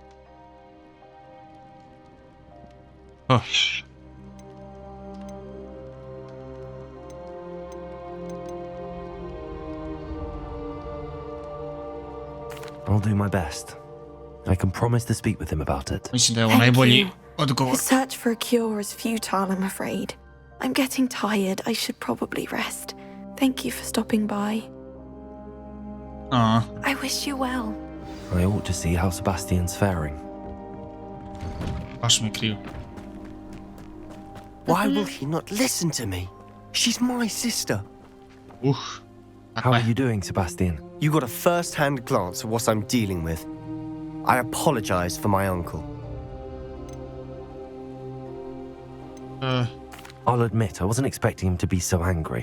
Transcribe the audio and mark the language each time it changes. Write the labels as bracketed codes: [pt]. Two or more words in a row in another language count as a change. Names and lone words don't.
[en] Oh. I'll do my best. I can promise to speak with him about it. [sr] Mislim da je ovo [en] Thank [sr] najbolji [en] you. [sr] odgovor. [en] The search for a cure is futile, I'm afraid. I'm getting tired. I should probably rest. Thank you for stopping by. I wish you well. I ought to see how Sebastian's faring. [sr] Baš mi je krivo. [en] Why will he not listen to me? She's my sister. How are you doing, Sebastian? You got a first-hand glance at what I'm dealing with. I apologize for my uncle. I'll admit, I wasn't expecting him to be so angry.